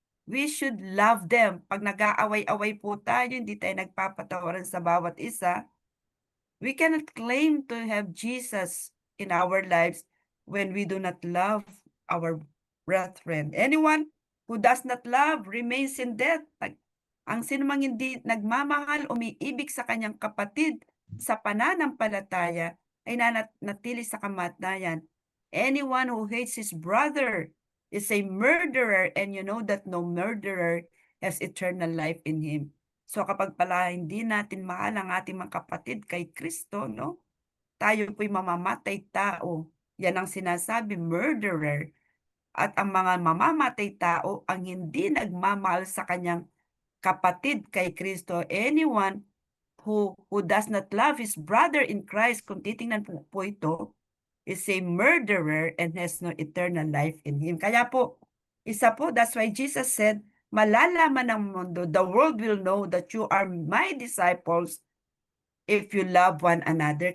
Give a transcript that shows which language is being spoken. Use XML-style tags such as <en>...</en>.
<en>We should love them.</en> <tl>Pag nag-aaway-away po tayo, hindi tayo nagpapatawaran sa bawat isa,</tl> <en>we cannot claim to have Jesus in our lives when we do not love our brethren. Anyone who does not love remains in death.</en> <tl>Ang sinumang hindi nagmamahal, umiibig sa kanyang kapatid sa pananampalataya, ay nanatili sa kamatayan.</tl> <en>Anyone who hates his brother is a murderer, and you know that no murderer has eternal life in him.</en> <tl>So kapag pala hindi natin mahal ang ating mga kapatid kay Kristo, no? Tayo po'y mamamatay tao. Yan ang sinasabi, murderer. At ang mga mamamatay tao ang hindi nagmamahal sa kanyang kapatid kay Kristo.</tl> <en>Anyone who does not love his brother in Christ,</en> <tl>kung titingnan po ito,</tl> <en>is a murderer and has no eternal life in him.</en> <tl>Kaya po, isa po,</tl> <en>that's why Jesus said,</en> <tl>malalaman ng mundo,</tl> <en>the world will know that you are my disciples if you love one another.</en>